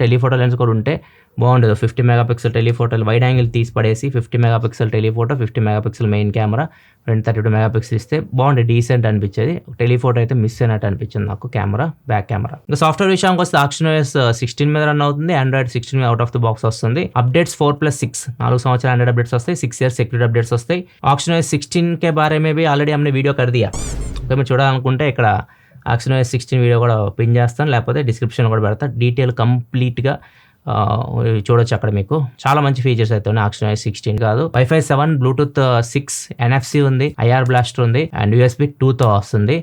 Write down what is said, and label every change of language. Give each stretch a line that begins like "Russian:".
Telugu: Telephoto lens కూడా ఉంటే బాగుండేది. 50 MP టెలిఫోటో వైడ్ యాంగిల్ తీసి పడేసి 50 MP telephoto, 50 MP main camera, front 32 MP ఇస్తే బాగుండేది, డీసెంట్ అనిపించేది. టెలిఫోటో అయితే మిస్ అయినట్టు అనిపించింది నాకు కెమెరా, బ్యాక్ కెమెరా. ఇంకా సాఫ్ట్వేర్ విషయానికి వస్తే ActionOS 16 మీద రన్ అవుతుంది. Android 16 out of the box వస్తుంది. అప్డేట్స్ 4+6 4 సంవత్సరాల Android అప్డేట్స్ వస్తాయి. 6 years సెక్యూరిటీ అప్డేట్స్ వస్తాయి.
Hindi: ActionOS 16 के बारे में भी ऑलरेडी हमने वीडियो कर दिया.
Telugu: మీరు చూడాలనుకుంటే ఇక్కడ ActionOS 16 వీడియో కూడా పిన్ చేస్తాను, లేకపోతే డిస్క్రిప్షన్ కూడా పెడతా. డీటెయిల్ కంప్లీట్గా చూడొచ్చు. అక్కడ మీకు చాలా మంచి ఫీచర్స్ అయితే ఉన్నాయి. ActionOS 16 కాదు, Wi-Fi 7, Bluetooth 6, NFC ఉంది, IR బ్లాస్టర్ ఉంది, అండ్ USB 2తో వస్తుంది.